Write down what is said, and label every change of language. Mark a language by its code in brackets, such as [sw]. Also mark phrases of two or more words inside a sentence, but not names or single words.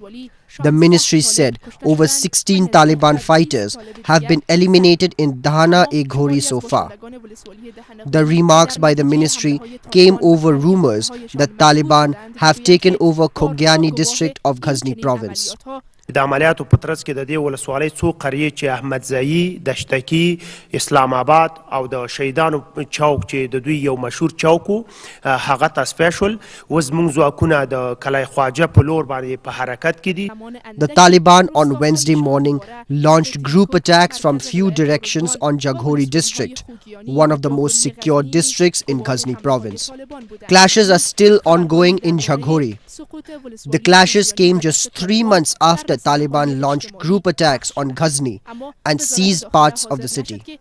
[en] The ministry said over 16 Taliban fighters have been eliminated in Dahana-e-Ghori so far. The remarks by the ministry came over rumors that Taliban have taken over Khogyani district of Ghazni province. [ps] د عملیاتو په ترڅ کې د دې ولسوالۍ څو قریې چې احمدزایی، دشتکي، اسلامآباد او د شهیدانو چوک چې د دوی یو مشهور چوک و هغه تصفیه شول. اوس زموږ ځواکونه د کلای خواجه په لور باندې په حرکت کې دي. [en] The Taliban on Wednesday morning launched group attacks from few directions on Jaghori district, one of the most secure districts in Ghazni province. Clashes are still ongoing in Jaghori. The clashes came just 3 months after Taliban launched group attacks on Ghazni and seized parts of the city.